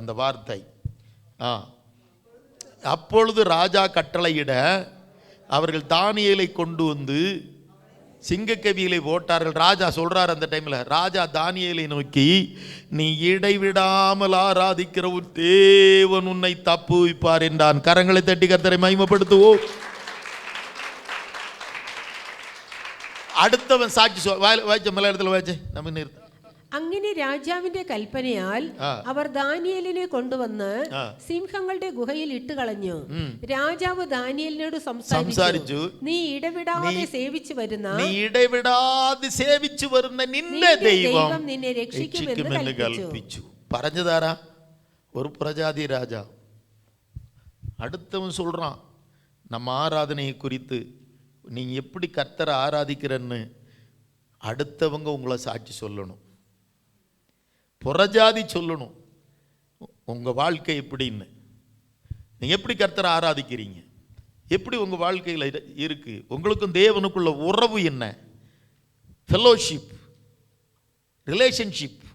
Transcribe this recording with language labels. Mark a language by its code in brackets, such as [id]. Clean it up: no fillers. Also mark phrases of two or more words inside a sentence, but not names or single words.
[ta] இந்த வார்த்தை, அப்பொழுது ராஜா கட்டளையிட அவர்கள் தானியேலை கொண்டு வந்து சிங்கக்கவியிலே போட்டார்கள். ராஜா சொல்றார் அந்த டைம்ல, ராஜா தானியேலை நோக்கி, நீ இடைவிடாமல் ஆராதிக்கிற ஒரு தேவன் உன்னை தப்புவிப்பார் என்றான். கரங்களை தட்டி கர்த்தரை மகிமைப்படுத்துவோம். [ml] അടുത്തവൻ സാക്ഷി വായിച്ച മലയാളത്തിൽ വായിച്ചേ, നമ്മൾ നിർത്താം. അങ്ങനെ രാജാവിന്റെ കൽപ്പനയാൽ അവർ ദാനിയേലിനെ കൊണ്ടുവന്ന് സിംഹങ്ങളുടെ ഗുഹയിൽ ഇട്ടുകളഞ്ഞു. രാജാവ് ദാനിയേലിനോട് സംസാരിച്ചു, നീ ഇടവിടാതെ സേവിച്ചു വരുന്ന നിന്റെ ദൈവം നിന്നെ രക്ഷിക്കുമെന്ന് കൽപ്പിച്ചു. പറഞ്ഞതാരാ? ഒരു പ്രജാതി രാജാവ്. [ta] അടുത്തവൻ சொல்றான், நம்ம ஆராதனையை குறித்து நீங்க எப்படி கர்த்தரை ஆராதிக்கிறன்னு அடுத்தவங்க உங்களை சாட்சி சொல்லணும், புறஜாதி சொல்லணும் உங்கள் வாழ்க்கை எப்படின்னு. நீங்கள் எப்படி கர்த்தரை ஆராதிக்கிறீங்க, எப்படி உங்கள் வாழ்க்கையில் இருக்குது, உங்களுக்கும் தேவனுக்குள்ள உறவு என்ன, [en] fellowship, relationship.